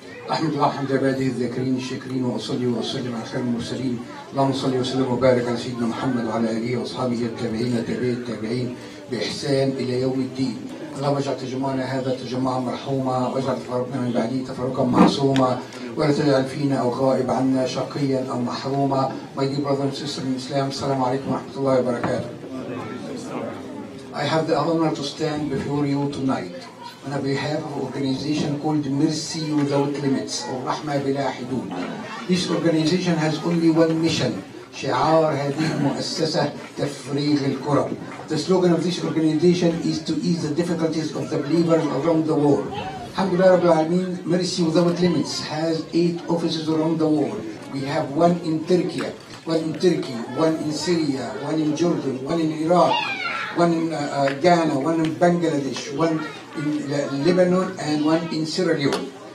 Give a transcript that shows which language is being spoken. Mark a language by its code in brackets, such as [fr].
[ar] أحمد الله حمد عباده الذاكرين الشاكرين وأصلي وأسلم على خير المرسلين اللهم صل وسلم وبارك على سيدنا محمد وعلى آله وأصحابه التابعين تابعي التابعين بإحسان إلى يوم الدين. اللهم اجعل تجمعنا هذا تجمعا مرحوما واجعل تفرقنا من بعده تفرقا معصوما ولا تجعل فينا أو غائب عنا شقيا أو محروما. [en] My dear brothers and sisters in Islam, [ar] Assalamu alaikum wa rahmatullahi wa barakatuh. [en] I have the honor to stand before you tonight on behalf of an organization called Mercy Without Limits, or Rahma Bila Hudud. This organization has only one mission. [ar] شعار هذه المؤسسة تفريغ الكرب. [en] The slogan of this organization is to ease the difficulties of the believers around the world. [ar] Alhamdulillah Rabbil Alameen, [en] Mercy Without Limits has 8 offices around the world. We have one in Turkey, one in Syria, one in Jordan, one in Iraq, one in Ghana, one in Bangladesh, one in Lebanon, and one in Sierra Leone.